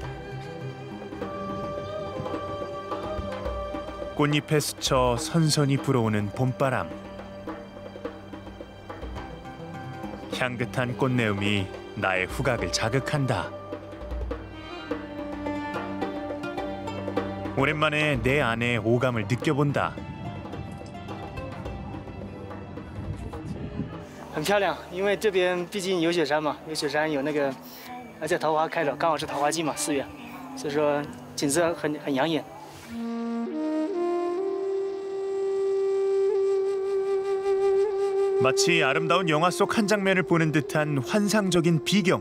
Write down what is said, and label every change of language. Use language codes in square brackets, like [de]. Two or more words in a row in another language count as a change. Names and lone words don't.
[ko] 꽃잎에 스쳐 선선히 불어오는 봄바람. 향긋한 꽃내음이 나의 후각을 자극한다. 오랜만에 내 안의 오감을 느껴본다. [zh] 很漂亮，因为这边毕竟有雪山嘛，有雪山有那个，而且桃花开了，刚好是桃花季嘛，4月，所以说景色很养眼。 [ko] 마치 아름다운 영화 속 한 장면을 보는 듯한 환상적인 비경.